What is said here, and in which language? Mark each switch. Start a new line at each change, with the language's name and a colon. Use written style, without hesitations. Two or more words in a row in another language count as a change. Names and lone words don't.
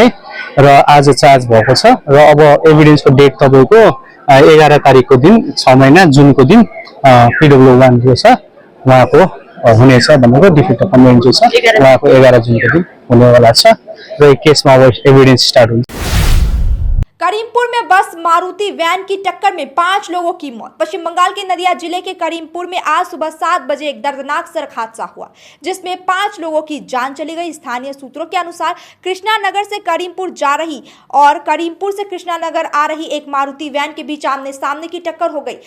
Nepali: र आज चार्ज भएको छ र अब एभिडेन्सको डेट तपाईँको 11 तारिकको दिन 6 महिना जुनको दिन PW1 जो छ उहाँको हुनेछ भनेको
English: defective complaint
Nepali: जो छ उहाँको 11 जुनको दिन हुनेवाला छ र यो केसमा अब
English: evidence start
Nepali: हुन्छ।
Hindi: करीमपुर में बस मारुति वैन की टक्कर में 5 लोगों की मौत। पश्चिम बंगाल के नदिया जिले के करीमपुर में आज सुबह 7 बजे एक दर्दनाक सड़क हादसा हुआ, जिसमें 5 लोगों की जान चली गई। स्थानीय सूत्रों के अनुसार कृष्णा नगर से करीमपुर जा रही और करीमपुर से कृष्णा नगर आ रही एक मारुति वैन के बीच आमने सामने की टक्कर हो गई।